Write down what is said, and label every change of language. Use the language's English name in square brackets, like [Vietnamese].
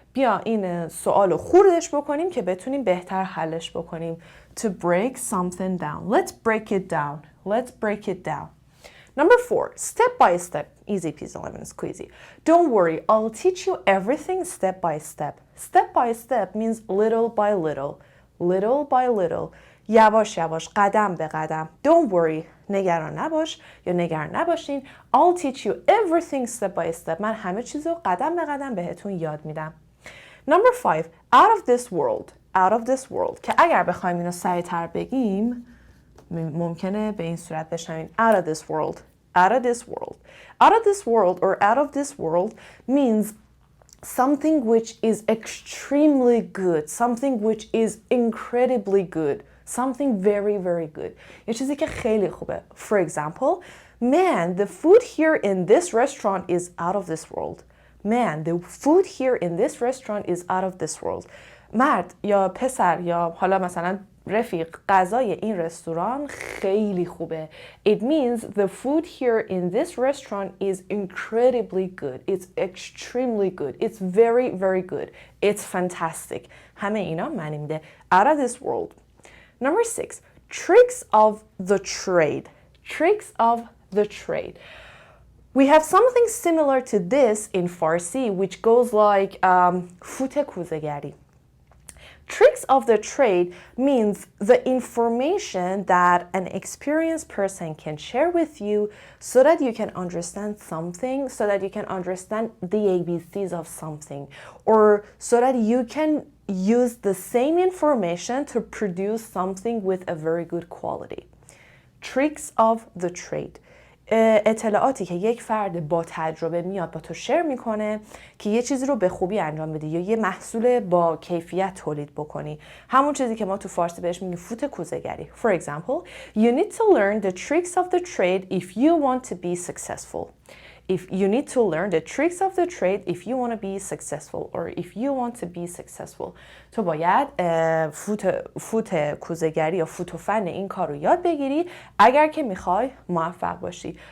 [Persian] بیا این سوال رو خوردش بکنیم که بتونیم بهتر حلش بکنیم. [English] To break something down. Let's break it down. Let's break it down. Number 4. Step by step. Easy peasy lemon squeezy. Don't worry, I'll teach you everything step by step. Step by step means little by little. Little by little. [Persian] یواش یواش، قدم به قدم. [English] Don't worry. [Persian] نگران نباش یا نگران نباشین. [English] I'll teach you everything step by step. [Persian] من همه چیز رو قدم به قدم بهتون یاد میدم. [English] Number 5. Out of this world. Out of this world. [Persian] که اگر بخوایم اینو سریع‌تر بگیم ممکنه به این صورت بشنوین. [English] Out of this world. Out of this world. Out of this world or out of this world means something which is extremely good. Something which is incredibly good. Something very, very good. [Persian] یه چیزی که خیلی خوبه. [English] For example, man, the food here in this restaurant is out of this world. Man, the food here in this restaurant is out of this world. [Persian] مرد یا پسر یا حالا مثلا رفیق، غذای این رستوران خیلی خوبه. [English] It means the food here in this restaurant is incredibly good. It's extremely good. It's very, very good. It's fantastic. [Persian] همه اینا معنی میده. [English] Out of this world. Number 6. Tricks of the trade. Tricks of the trade. We have something similar to this in Farsi which goes like [Persian] فوت کوزه‌گری. [English] Tricks of the trade means the information that an experienced person can share with you so that you can understand something, so that you can understand the ABCs of something, or so that you can use the same information to produce something with a very good quality. Tricks of the trade. [Persian] اطلاعاتی که یک فرد با تجربه میاد با تو شیر میکنه که یه چیزی رو به خوبی انجام بدی یا یه محصول با کیفیت تولید بکنی. همون چیزی که ما تو فارسی بهش میگیم فوت کوزه‌گری. [English] For example, you need to learn the tricks of the trade if you want to be successful. If you need to learn the tricks of the trade if you want to be successful or if you want to be successful. [Persian] تو باید فوت کوزه‌گری یا فوت و فن این کار رو یاد بگیری اگر که میخوای موفق باشی.